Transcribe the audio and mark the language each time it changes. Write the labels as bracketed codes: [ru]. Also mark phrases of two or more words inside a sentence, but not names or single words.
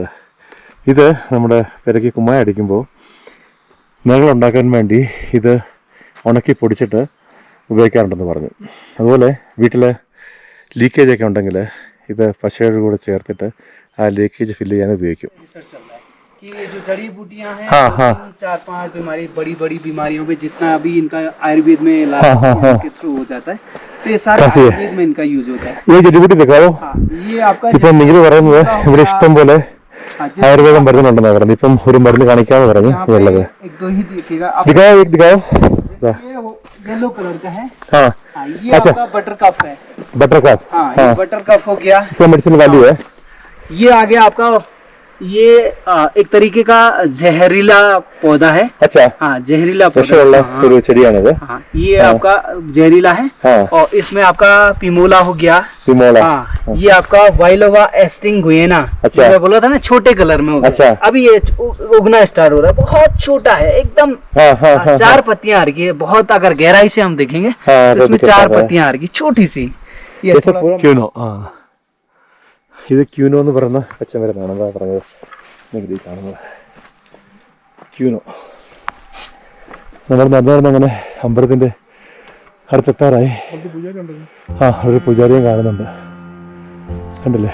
[ml] ഇത് നമ്മുടെ പെരയ്ക്ക് കുമ്മായ അടിക്കുമ്പോൾ നിഴലുണ്ടാക്കാൻ വേണ്ടി ഇത് ഉണക്കി പൊടിച്ചിട്ട് ഉപയോഗിക്കാറുണ്ടെന്ന് പറഞ്ഞു. അതുപോലെ വീട്ടിൽ ലീക്കേജൊക്കെ ഉണ്ടെങ്കിൽ ഇത് പശയുടെ കൂടെ ചേർത്തിട്ട് ആ ലീക്കേജ് ഫില്ല് ചെയ്യാൻ ഉപയോഗിക്കും. [hi] कि ये जो जड़ी बूटियां हैं, हाँ, 4-5 बीमारी, बड़ी बड़ी बीमारियों में जितना अभी इनका आयुर्वेद में इलाज के थ्रू हो जाता है, तो ये सारा आयुर्वेद में इनका यूज होता है. ये जड़ी बूटी दिखाओ. ये आपका [ml] ഇപ്പം നിങ്ങൾ പറയുന്നത് ഇവിടെ ഇഷ്ടം പോലെ ആയുർവേദം മരുന്നുണ്ടെന്നാണ് പറഞ്ഞത്. ഇപ്പം ഒരു മരുന്ന് കാണിക്കാന്ന് പറഞ്ഞു ഉള്ളത്. [en] yellow color [hi] का है. हाँ, ये आपका बटर कप है. बटर कप. हाँ, ये बटर कप हो गया. इसका [en] medicine value [hi] है. ये आ गया आपका ये एक तरीके का जहरीला पौधा है। अच्छा, हाँ, जहरीला पौधा। [ml] വിഷമുള്ള ഒരു ചെടിയാണിത്. [hi] हाँ, ये आपका जहरीला है। हाँ। और इसमें आपका पिमोला हो गया। पिमोला। हाँ, ये आपका वाइलोवा एस्टिंगुएना। अच्छा। मैं बोला था ना छोटे कलर में होगा। अच्छा। अभी ये उगना स्टार्ट हो रहा है, बहुत छोटा है एकदम। हाँ, हाँ, हाँ, 4 पत्तियां आ रही है, बहुत अगर गहराई से हम देखेंगे हाँ, तो इसमें तो दिक्कत 4 आ रहा है। पत्तियां आ रही, छोटी सी। ये थोड़ा [ml] ക്യൂനോ. ആ, ഇത് ക്യൂനോ എന്ന് പറയുന്ന പച്ചമരുന്നാണ്. എന്താ പറഞ്ഞത് നിങ്ങൾ ഈ കാണുന്നത് ക്യൂനോ. നമ്മൾ നടന്നു അങ്ങനെ അമ്പലത്തിൻ്റെ അടുത്തെത്താറായി. ആ, ഒരു പൂജാരിയും കാണുന്നുണ്ട്, കണ്ടില്ലേ?